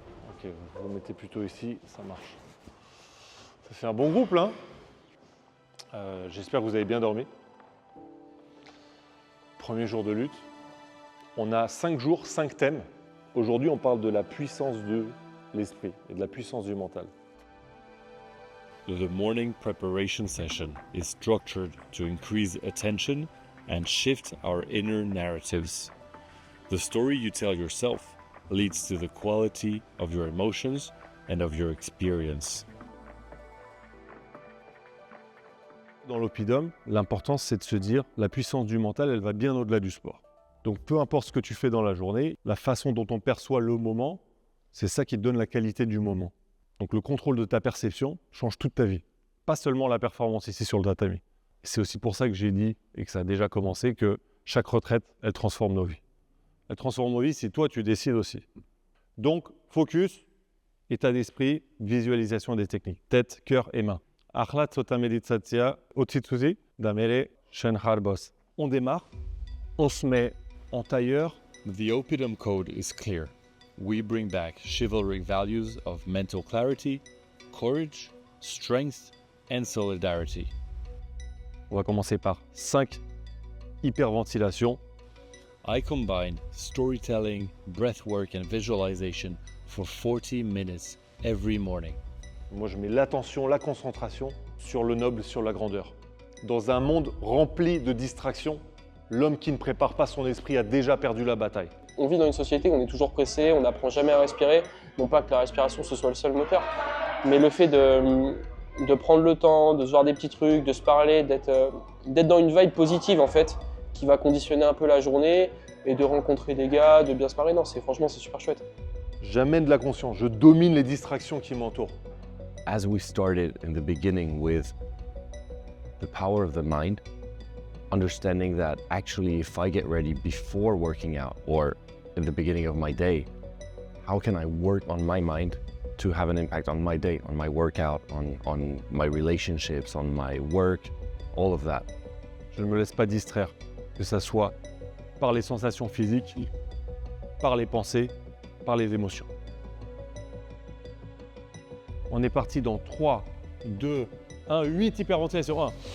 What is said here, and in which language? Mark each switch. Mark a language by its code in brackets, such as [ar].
[fr] Ok, vous mettez plutôt ici, ça marche. Ça fait un bon groupe là. J'espère que vous avez bien dormi. Premier jour de lutte. On a 5 jours, 5 thèmes. Aujourd'hui, on parle de la puissance de l'esprit et de la puissance du mental. [en] The morning preparation session is structured to increase attention and shift our inner narratives. The story you tell yourself leads to the quality of your emotions and of your experience. [fr] Dans l'oppidum, l'important c'est de se dire la puissance du mental, elle va bien au-delà du sport. Donc peu importe ce que tu fais dans la journée, la façon dont on perçoit le moment, c'est ça qui te donne la qualité du moment. Donc le contrôle de ta perception change toute ta vie. Pas seulement la performance ici sur le tatami. C'est aussi pour ça que j'ai dit, et que ça a déjà commencé, que chaque retraite, elle transforme nos vies. Elle transforme nos vies si toi tu décides aussi. Donc focus, état d'esprit, visualisation des techniques. Tête, cœur et main. [ka] Akhlat sota meditatia, otsitsuzi, damere, shenharbos. [fr] On démarre, on se met en tailleur. [en] The Oppidum code is clear. We bring back chivalric values of mental clarity, courage, strength, and solidarity. [fr] On va commencer par 5 hyperventilations. [en] I combine storytelling, breathwork, and visualization for 40 minutes every morning. [fr] Moi, je mets l'attention, la concentration sur le noble, sur la grandeur. Dans un monde rempli de distractions, l'homme qui ne prépare pas son esprit a déjà perdu la bataille. on vit dans une société où on est toujours pressé, on n'apprend jamais à respirer. Non pas que la respiration ce soit le seul moteur, mais le fait de prendre le temps, de se voir des petits trucs, de se parler, d'être dans une vibe positive en fait, qui va conditionner un peu la journée et de rencontrer des gars, de bien se parler. Non, franchement, c'est super chouette. J'amène de la conscience, je domine les distractions qui m'entourent. [en] As we started in the beginning with the power of the mind, understanding that actually if I get ready before working out or in the beginning of my day, how can I work on my mind to have an impact on my day, on my workout, on my relationships, on my work, all of that. [fr] Je ne me laisse pas distraire, que ce soit par les sensations physiques, par les pensées, par les émotions. On est parti dans 3, 2, 1, 8 hyperventilations. 1.